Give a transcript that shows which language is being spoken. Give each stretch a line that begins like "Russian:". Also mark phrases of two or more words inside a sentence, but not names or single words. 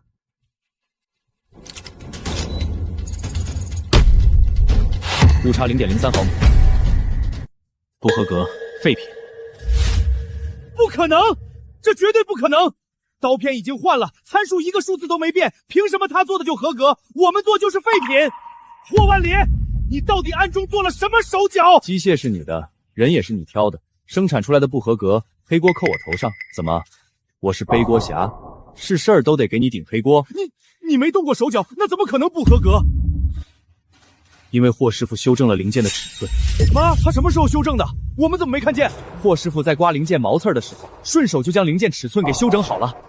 Chinese: 誤差0.03毫米，不合格，廢品。不可能，這絕對不可能！刀片已經換了，參數一個數字都沒變，憑什麼他做的就合格，我們做就是廢品？霍萬里，你到底暗中做了什麼手腳？機械是你的，人也是你挑的，生產出來的不合格，黑鍋扣我頭上，怎麼？我是背鍋俠，是事兒都得給你頂黑鍋。你沒動過手腳，那怎麼可能不合格？因為霍師傅修正了零件的尺寸。媽，他什麼時候修正的？我們怎麼沒看見？霍師傅在刮零件毛刺的時候，順手就將零件尺寸給修整好了。